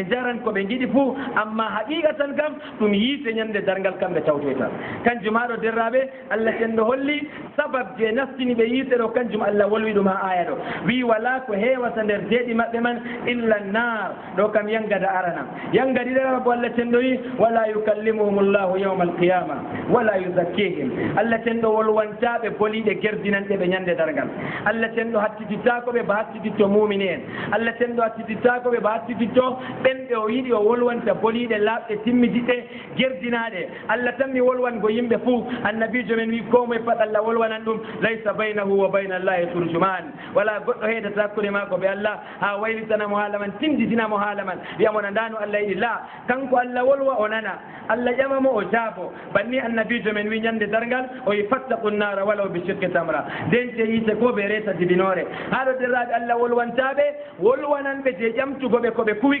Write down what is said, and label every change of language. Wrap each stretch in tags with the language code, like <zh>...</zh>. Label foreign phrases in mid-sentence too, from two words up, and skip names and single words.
<ff>jaran ko ɓe giɗi fuu amma haqiqatan kam ɗum yiite ñande dargal kam ɓe tawtoyta kanjum haɗo derraɓe allah tenɗo holli sabab je nastini ɓe yiite ɗo kanjum allah wolwi ɗum ha aya ɗo wi wala ko heewata nder deeɗi maɓɓe man illa nnar ɗo kam yangada arana yanga ɗiɗaɓa bo allah tenɗo wi</ff> <ar>ولا يكلمهم الله يوم القيامة ولا يزكيهم</ar> <ff>allah tenɗo wolwantaɓe boliɗe gerdinanɗe ɓe ñande dargal allah tenɗo hattitittakoɓe ba hattititto mumini en allah tenɗo hattitittakoɓe ba hattititto ɓen ɓe o yiɗi o wolwanta boliɗe laaɓɗe timmidiɗɗe gerdinaɗe allah tan mi wolwango yimɓe fuu annabijo men wi ko moye pat allah wolwanan ɗum</ff> <ar>ليس بينه وبين الله ترجمان</ar> <ff>wala goɗɗo heedata hakkude maako ɓe allah ha waylitanamo haala man tinditinamo haala man wiyamo na ndano allah yiɗi la kanko allah wolwa o nana allah ƴamamo o jaabo banni annabijo men wi ñande dargal o wi</ff> <ar>فاتقوا النار ولو بشق تمرة</ar> <ff>dente yiite ko ɓe reta dibinore haɗo derraɓe allah wolwantaɓe wolwananɓe je ƴamtugoɓe ko ɓe kuwi</ff>